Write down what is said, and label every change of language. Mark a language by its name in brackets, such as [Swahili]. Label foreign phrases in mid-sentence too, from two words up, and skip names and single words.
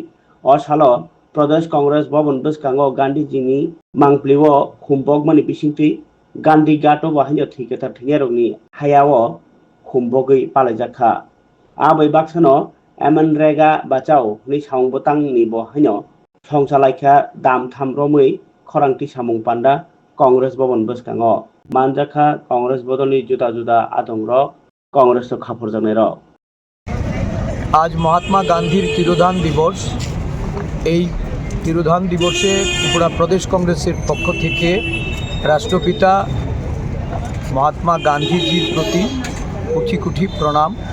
[Kok Borok] O salo Pradesh Congress Bhavan bwskango Gandhiji ni mangpliwo khumbokmani bisingte Gandhi gato bo haino thiketar thingnerokni hayao khumbogui palaijaka. Abai baksano Emanrega bachao ni saungbotang ni bo haino songchalaikha dam thamromui khorangti samung panda Congress Bhavan bwskango. Manjaka Congress bodolni juda juda atongrok Congress খাপড় জানাইরক [Bangla] আজ মহাত্মা গান্ধীর তিরোধান দিবস। এই তিরোধান দিবসে ত্রিপুরা প্রদেশ কংগ্রেসের পক্ষ থেকে রাষ্ট্রপিতা মহাত্মা গান্ধীজির প্রতি কোটি কোটি প্রণাম।